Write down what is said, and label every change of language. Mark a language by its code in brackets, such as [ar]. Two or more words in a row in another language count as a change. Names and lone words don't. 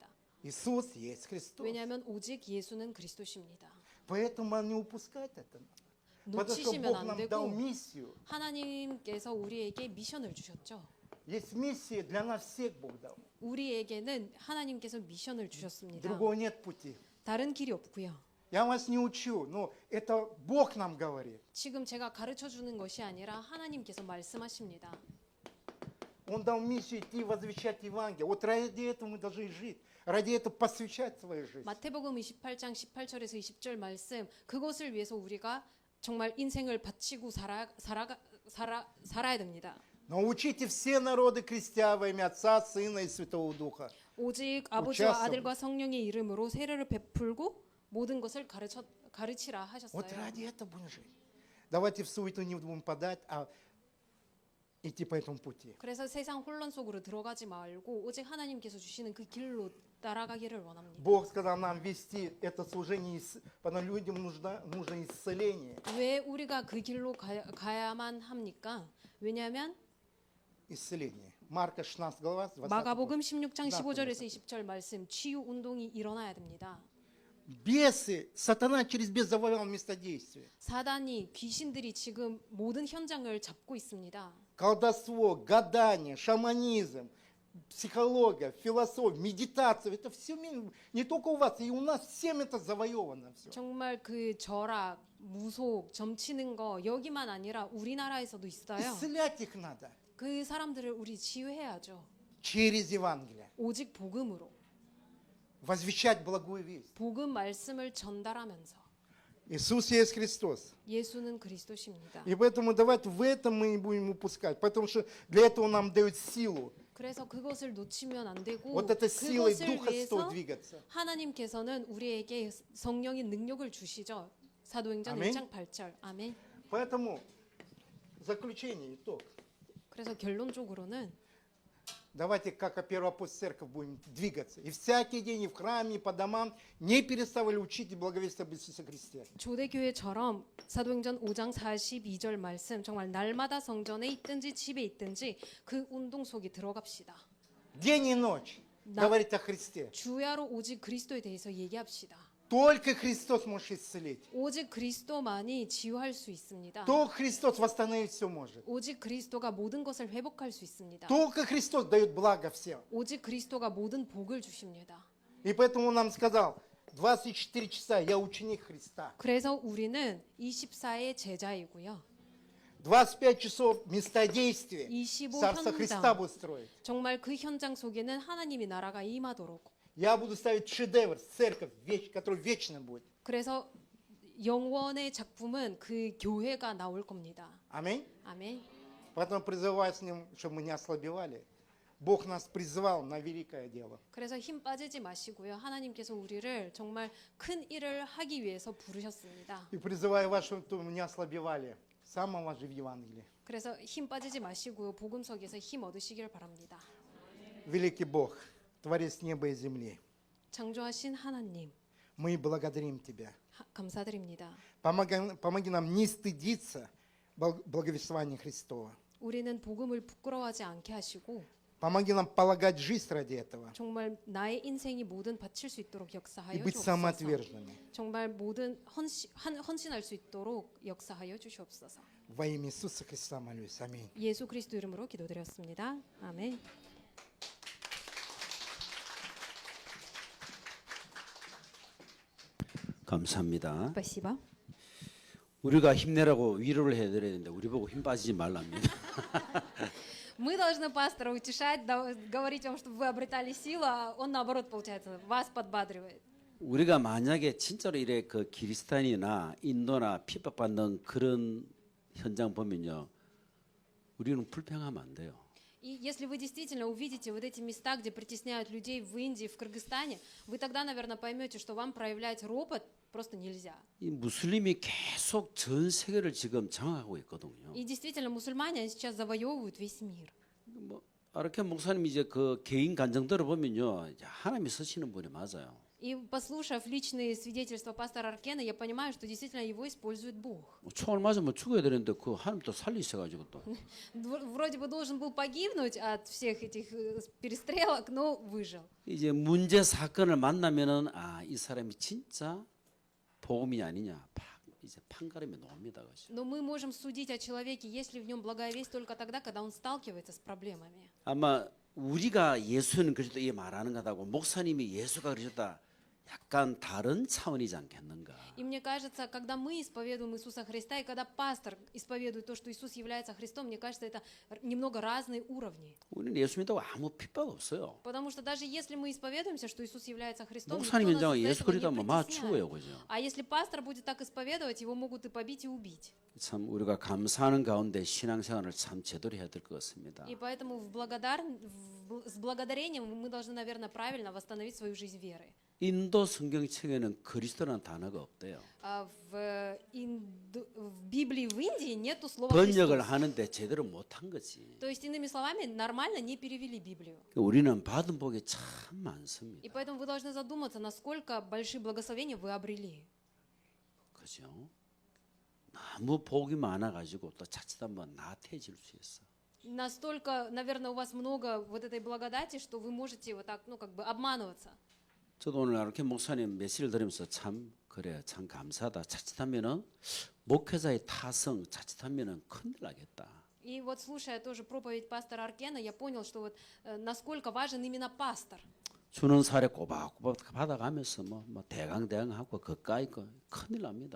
[ru] Иисус есть Христос. [ko] 왜냐하면 오직 예수는 그리스도십니다. [ru] Поэтому не упускать это. Потому что [ko] 놓치시면 [ru] Бог [ko] 안 [ru] нам [ko] 되고 [ru] дал миссию. [ko] 하나님께서 우리에게 미션을 주셨죠. [ru] Есть миссия для нас всех Бог дал. [ko] 우리에게는 하나님께서 미션을 주셨습니다. [ru] Другого нет пути. [ko] 다른 길이 없고요. [ru] Я вас не учу, но это Бог нам говорит. [ko] 지금 제가 가르쳐 주는 것이 아니라 하나님께서 말씀하십니다. [ru] Он дал миссию идти возвещать Евангелие. Вот ради этого мы должны жить. Ради этого посвящать свою жизнь. [ko] 마태복음 28장 18절에서 20절 말씀 그것을 위해서 우리가 정말 인생을 바치고 살아야 됩니다. [ru] Научите все народы, крестя во имя Отца, Сына и Святого Духа. [ko] 오직 아버지와 아들과 성령의 이름으로 세례를 베풀고 모든 것을 가르치라 [ru] Вот [ko] 하셨어요. [ru] ради этого будем жить. Давайте в суету не будем подать, а идти по этому пути. [ko] 그래서 세상 혼란 속으로 들어가지 말고 오직 하나님께서 주시는 그 길로 따라가기를 원합니다. [ru] Бог сказал нам вести это служение, потому что людям нужно исцеление. [ko] 왜 우리가 그 길로 가야만 합니까? 왜냐하면 [ru] Исцеление. Марка 16 глава, 20 [ko] 마가복음 16장 나 15절에서 20절 말씀 치유 운동이 일어나야 됩니다. [ru] бесы, сатана через бес завоевал место действия. 사단이 귀신들이 지금 모든 현장을 잡고 있습니다. Колдовство, гадание, шаманизм, психология, философия, медитация. Это все не только у вас, и у нас всем это завоевано все. [ko] 정말 그 절약, 무속, 점치는 거 여기만 아니라 우리나라에서도 있어요. [ru] Исцелять их надо [ko] 그 사람들을 우리 치유해야죠. [ru] через Евангелие. [ko] 오직 복음으로. [ru] Возвещать благую весть. [ko] 복음 말씀을 전달하면서. [ru] Иисус есть Христос. [ko] 예수는 그리스도십니다. [ru] И поэтому давайте в этом мы не будем упускать. Потому что для этого нам дают силу. [ko] 그래서 그것을 놓치면 안 되고 [ru] Вот этой силой [ko] 그것을 [ru] Духа Святого [ko] 위해서 [ru] двигаться. [ko] 하나님께서는 우리에게 성령의 능력을 주시죠. 사도행전 아멘. 1장 8절. 아멘. [ru] Поэтому заключение, итог. [ko] 그래서 결론적으로는 [ru] Давайте, как первоапостольская церковь, будем двигаться. И всякий день, и в храме, и по домам не переставали учить и благовествовать об Иисусе Христе. [ko] 조대교회처럼 사도행전 5장 42절 말씀 정말 날마다 성전에 있든지 집에 있든지 그 운동 속에 들어갑시다. [ru] День и ночь говорить о Христе. [ko] 주야로 오직 그리스도에 대해서 얘기합시다. [ru] Только Христос может исцелить. [ko] 오직 그리스도만이 치유할 수 있습니다. [ru] Только Христос восстановить все может. [ko] 오직 그리스도가 모든 것을 회복할 수 있습니다. [ru] Только Христос дает благо всем. [ko] 오직 그리스도가 모든 복을 주십니다. [ru] И поэтому он нам сказал, 24 часа я ученик Христа. [ko] 그래서 우리는 24의 제자이고요. [ru] 25 часов места действия 25 Царство Христа [ko] 현장. [ru] будет строить. [ko] 정말 그 현장 속에는 하나님의 나라가 임하도록. [ru] Я буду ставить шедевр, церковь, который вечно будет. [ko] 그래서 영원의 작품은 그 교회가 나올 겁니다. [ru] Аминь. [ko] 아멘. [ru] Поэтому призываю с ним, чтобы мы не ослабевали. Бог нас призвал на великое дело. [ko] 그래서 힘 빠지지 마시고요. 하나님께서 우리를 정말 큰 일을 하기 위해서 부르셨습니다. [ru] И призываю вас, чтобы мы не ослабевали. Самого же в Евангелии. [ko] 그래서 힘 빠지지 마시고요. 복음석에서 힘 얻으시길 바랍니다. [ru] Великий Бог, Творец неба и земли, [ko] 창조하신 하나님, [ru] мы благодарим Тебя. [ko] 감사드립니다. [ru] Помоги нам не стыдиться благовествования Христова. [ko] 우리는 복음을 부끄러워하지 않게 하시고 [ru] Помоги нам полагать жизнь ради этого [ko] 정말 나의 인생이 모든 바칠 수 있도록 [ru] и [ko] 역사하여 [ru] быть [ko] 주옵소서. [ru] самоотверженными. [ko] 정말 모든 헌신할 수 있도록 역사하여 주시옵소서. [ru] Во имя Иисуса Христа молюсь. Аминь. [ko] 예수 그리스도 이름으로 기도드렸습니다. 아멘. 감사합니다. [ru] Спасибо. [ko] 우리가 힘내라고 위로를 해드려야 되는데 우리 보고 힘 빠지지 말랍니다. [ru] Мы должны пастора утешать, говорить вам, чтобы вы обретали силу, а он наоборот, получается, вас подбадривает. [ko] 우리가 만약에 진짜로 이래 그 키리스탄이나 인도나 핍박받는 그런 현장 보면요, 우리는 불평하면 안 돼요. [ru] И если вы действительно увидите вот эти места, где притесняют людей в Индии, в Кыргызстане, вы тогда, наверное, поймете, что вам проявлять ропот просто нельзя. [ko] 이 무슬림이 계속 전 세계를 지금 장악하고 있거든요. [ru] И действительно, мусульмане они сейчас завоевывают весь мир. [ko] 뭐 아르케 목사님 이제 그 개인 간증 들어보면요, 이제 하나님이 쓰시는 분이 맞아요. [ru] И послушав личные свидетельства пастора Аркена, я понимаю, что действительно его использует Бог. [ko] 총을 맞으면 죽어야 되는데 그 하나님 또 살리셔가지고 또. [ru] Вроде бы должен был погибнуть от всех этих перестрелок, но выжил. [ko] 이제 문제 사건을 만나면은 아, 이 사람이 진짜 복음이 아니냐, 이제 판가름에 놓습니다. 그죠? [ru] Но мы можем судить о человеке, если в нем благая весть только тогда, когда он сталкивается с проблемами. [ko] 아마 우리가 예수는 그리스도 이 말하는 거다고 목사님이 예수가 그러셨다. 약간 다른 차원이지 않겠는가? [ru] И мне кажется, когда мы исповедуем Иисуса Христа, и когда пастор исповедует то, что Иисус является Христом, мне кажется, это немного разные уровни. [ko] 우리는 예수 믿다고 아무 핍박 없어요. [ru] Потому что даже если мы исповедуемся, что Иисус является Христом, никто [ko] 목사님 [ru] нас [ko] 현장에 [ru] из-за [ko] 예수 [ru] этого не [ko] 그리스도 막 [ru] притесняет. [ko] 죽어요, 그죠? [ru] А если пастор будет так исповедовать, его могут и побить, и убить. [ko] 참 우리가 감사하는 가운데 신앙생활을 참 제대로 해야 될 것 같습니다. [ru] И поэтому с благодарением мы должны, наверное, правильно восстановить свою жизнь веры. [ko] 인도 성경책에는 그리스도라는 단어가 없대요. [ru] В Библии в Индии нету слова [ko] 번역을 [ru] Христос. [ko] 하는데 제대로 못한 거지. [ru] То есть, иными словами, нормально не перевели Библию. [ko] 우리는 받은 복이 참 [ru] И [ko] 많습니다. [ru] поэтому вы должны задуматься, насколько большие благословения вы обрели. [ko] 그죠? 너무 복이 많아가지고 또 자칫 한번 나태해질 수 있어. Настолько, наверное, у вас много вот этой благодати, что вы можете вот так, ну, как бы обманываться. 저도 오늘 이렇게 목사님 메시지를 들으면서 참 그래 참 감사하다. 자칫하면은 목회자의 타성 자칫하면은 큰일 나겠다. [ru] И вот слушая тоже проповедь пастора Аркена, я понял, что вот насколько важен именно пастор. [ko] 주는 사례 꼬박꼬박 받아가면서 뭐 대강대강하고 그까이 거 큰일 납니다.